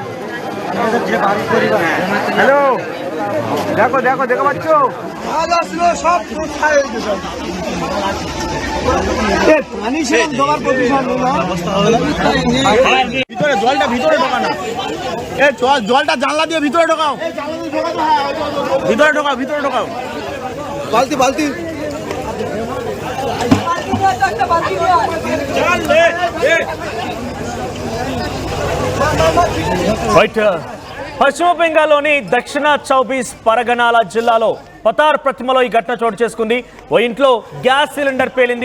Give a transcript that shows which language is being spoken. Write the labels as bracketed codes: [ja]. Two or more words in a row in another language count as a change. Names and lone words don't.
[bn] হ্যালো, দেখো দেখো দেখো পাচ্ছ সব ভিতরে জলটা ভিতরে ঢোকানো, জলটা জানলা দিয়ে ভিতরে ঢোকাও, ভিতরে ঢোকাও, ভিতরে ঢোকাও, বালতি বালতি [te] పశ్చిమ బెంగాల్లోని దక్షిణ 24 పరగనాల జిల్లాలో పతార్ ప్రతిమలో ఈ ఘటన చోటు చేసుకుంది. ఓ ఇంట్లో [en] gas cylinder [te] పేలింది.